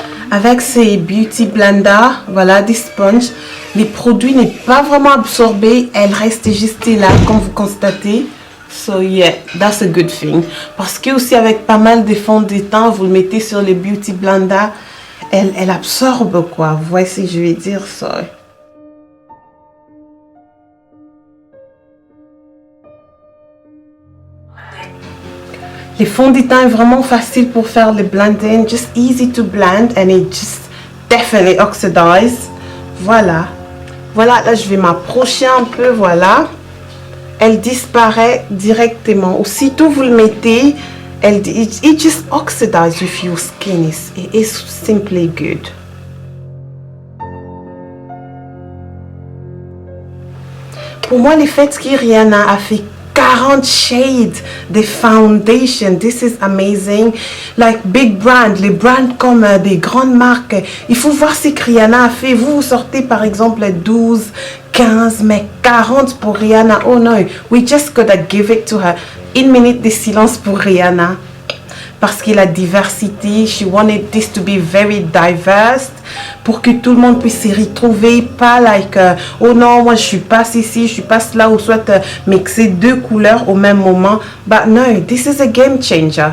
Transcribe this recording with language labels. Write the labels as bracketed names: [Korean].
[French] Avec ces Beauty Blender, voilà, des sponges, les produits n'est pas vraiment absorbés. Elle reste juste là, comme vous constatez. [English] So yeah, that's a good thing. [French] Parce que aussi avec pas mal de fonds de teint, vous le mettez sur les Beauty Blender, elle absorbe quoi. Vous voyez ce que je vais dire ça. Les fonds de teint est vraiment facile pour faire le blending. [English] Just easy to blend and it just definitely oxidize. [French] Voilà. Voilà, là je vais m'approcher un peu, voilà. Elle disparaît directement. Aussitôt vous le mettez, [English] it just oxidizes with your skin. It is simply good. [French] Pour moi, le fait que Rihanna a fait 40 shades de foundation, [English] this is amazing. Like big brand, [French] les brands comme des grandes marques. Il faut voir ce que Rihanna a fait. Vous sortez par exemple 12, 15, mais 40 pour Rihanna. [English] Oh no, we just gotta give it to her. [French] Une minute de silence pour Rihanna. Parce que la diversité, [English] she wanted this to be very diverse. [French] Pour que tout le monde puisse s'y retrouver. Pas like, oh non, moi je suis pas ici, je suis pas là. Ou soit mixer deux couleurs au même moment. [English] But no, this is a game changer.